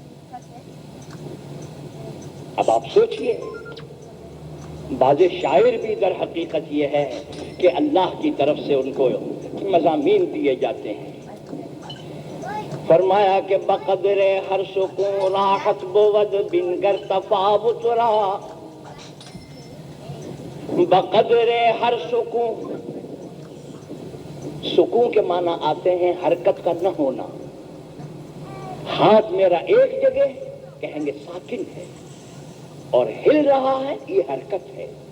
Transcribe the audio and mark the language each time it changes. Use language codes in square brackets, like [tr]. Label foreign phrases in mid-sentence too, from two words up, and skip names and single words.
[ur] اب آپ سوچئے، بعض شاعر بھی در حقیقت یہ ہے کہ اللہ کی طرف سے ان کو مضامین دیے جاتے ہیں۔ [fa] فرمایا کہ بقدر ہر سکون راحت بود بنگر تفاوت را، بقدر ہر سکون، [ur] سکون کے معنی آتے ہیں حرکت کا نہ ہونا۔ ہاتھ میرا ایک جگہ کہیں گے ساکن ہے، اور ہل رہا ہے یہ حرکت ہے۔